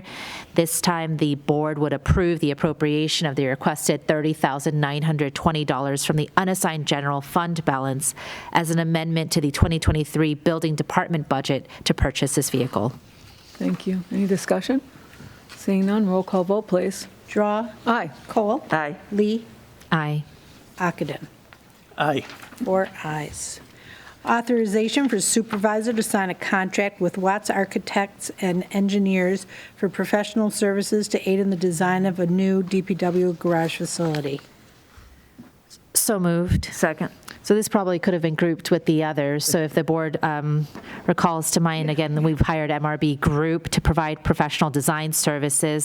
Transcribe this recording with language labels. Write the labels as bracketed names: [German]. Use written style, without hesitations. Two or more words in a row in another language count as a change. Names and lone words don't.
[English] This time, the board would approve the appropriation of the requested $30,920 from the unassigned general fund balance as an amendment to the 2023 building department budget to purchase this vehicle. Thank you. Any discussion? Seeing none, roll call vote, please. Drawe. Aye. Kohl. Aye. Lee. Aye. Ockenden. Aye. 4 ayes. Authorization for supervisor to sign a contract with Watts Architects and Engineers for professional services to aid in the design of a new DPW garage facility. So moved. Second. So this probably could have been grouped with the others. So if the board recalls to mind, again, we've hired MRB Group to provide professional design services.